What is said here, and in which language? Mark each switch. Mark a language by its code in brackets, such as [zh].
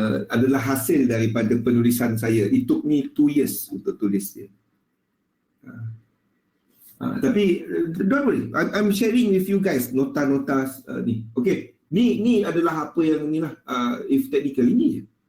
[ms] Adalah hasil daripada penulisan saya. [en] It took me 2 years [ms] untuk tulis dia. Tapi [en] don't worry, I'm sharing with you guys [ms] nota-nota ni. Okay, ni adalah apa yang ni lah, [en] if technical [ms] ini je.